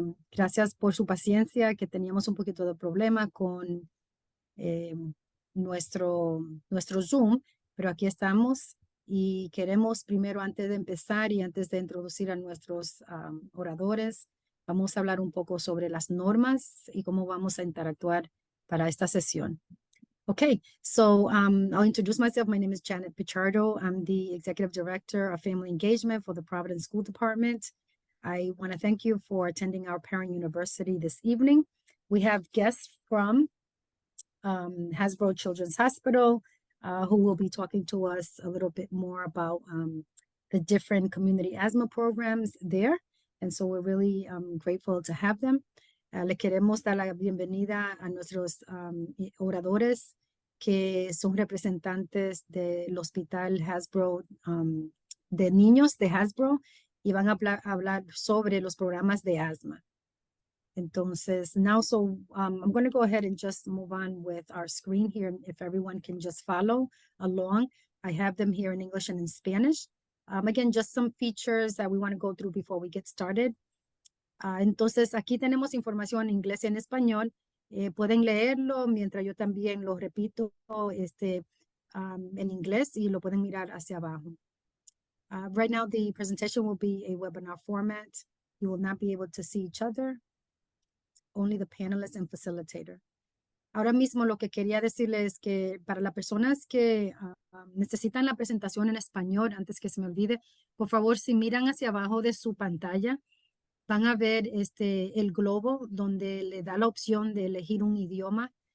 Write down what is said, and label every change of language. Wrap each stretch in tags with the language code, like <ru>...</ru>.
<es>Gracias por su paciencia, que teníamos un poquito de problema con nuestro Zoom, pero aquí estamos y queremos primero, antes de empezar y antes de introducir a nuestros oradores, vamos a hablar un poco sobre las normas y cómo vamos a interactuar para esta sesión.</es> <en>Okay, so I'll introduce myself. My name is Janet Pichardo. I'm the Executive Director of Family Engagement for the Providence School Department. I want to thank you for attending our parent university this evening. We have guests from Hasbro Children's Hospital, who will be talking to us a little bit more about the different community asthma programs there. And so we're really grateful to have them.</en> <es>Le queremos dar la bienvenida a nuestros oradores que son representantes del Hospital Hasbro, de niños de Hasbro, y van a hablar sobre los programas de asma.</es> <en>Entonces, now, so I'm going to go ahead and just move on with our screen here. If everyone can just follow along. I have them here in English and in Spanish. Again, just some features that we want to go through before we get started.</en> <es>Entonces, aquí tenemos información en inglés y en español. Pueden leerlo mientras yo también lo repito en inglés y lo pueden mirar hacia abajo.</es> <en>Right now, the presentation will be a webinar format. You will not be able to see each other, only the panelists and facilitator.</en> <es>Ahora mismo lo que quería decirles es que para las personas que necesitan la presentación en español, antes que se me olvide, por favor, si miran hacia abajo de su pantalla, van a ver el globo donde le da la opción de elegir un idioma.</es>